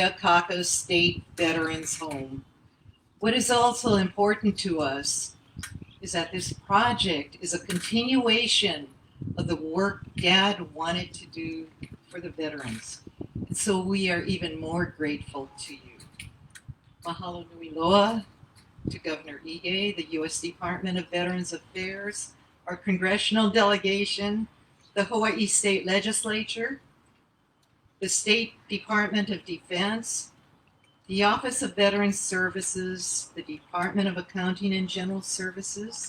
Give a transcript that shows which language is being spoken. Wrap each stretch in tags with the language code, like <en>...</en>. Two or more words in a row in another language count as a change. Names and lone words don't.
<en>Akaka State Veterans Home. What is also important to us is that this project is a continuation of the work Dad wanted to do for the veterans. And so we are even more grateful to you.</en> <haw>Mahalo nui loa</haw> <en>to Governor Ige, the U.S. Department of Veterans Affairs, our congressional delegation, the Hawaii State Legislature, the State Department of Defense, the Office of Veterans Services, the Department of Accounting and General Services.</en>